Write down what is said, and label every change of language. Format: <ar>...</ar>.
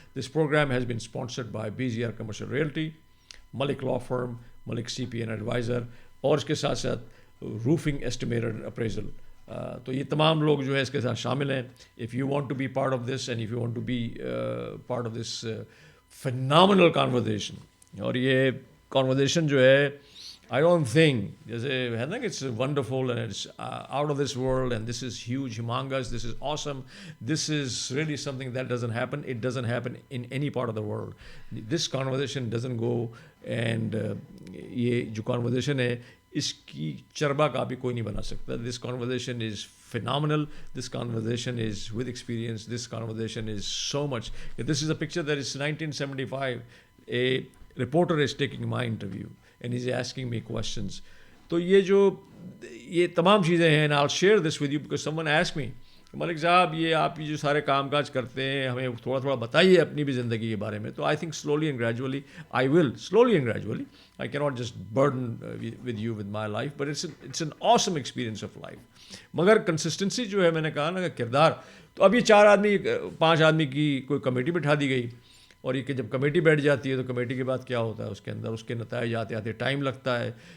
<en>This program has been sponsored by BZR Commercial Realty, Malik Law Firm, Malik CP and Advisor,</en> <ur>اور اس کے ساتھ ساتھ</ur> <en>Roofing estimator appraisal.</en> <ur>تو یہ تمام لوگ جو ہے اس کے ساتھ شامل ہیں.</ur> <en>If you want to be part of this and if you want to be part of this phenomenal conversation,</en> <ur>اور یہ</ur> <en>conversation</en> <ur>جو ہے</ur> <en>I don't think</en> <ur>جیسے ہے نا کہ</ur> <en>it's wonderful and it's out of this world and this is huge, humongous, this is awesome, this is really something that doesn't happen. It doesn't happen in any part of the world. This conversation doesn't go and</en> <ur>یہ جو conversation ہے اس کی چربا copy کوئی نہیں بنا سکتا.</ur> <en>This conversation is phenomenal. This conversation is with experience. This conversation is so much. This is a picture that is 1975. A reporter is taking my interview and he's asking me questions.</en> <ur>تو یہ جو یہ تمام چیزیں ہیں,</ur> <en>and I'll share this with you because someone asked me</en> <ur>ملک صاحب یہ آپ جو سارے کام کاج کرتے ہیں ہمیں تھوڑا تھوڑا بتائیے اپنی بھی زندگی کے بارے میں.</ur> <en>تو I think slowly and gradually I will slowly and gradually I key not just burden with you with my life but it's an awesome experience of life.</en> <ur>مگر کنسسٹنسی جو ہے میں نے کہا نا کہ کردار. تو اب یہ 5 آدمی کی کوئی کمیٹی بٹھا دی گئی اور یہ کہ جب کمیٹی بیٹھ جاتی ہے تو کمیٹی کے بعد کیا ہوتا ہے اس کے اندر اس کے نتائج آتے آتے ٹائم لگتا ہے.</ur>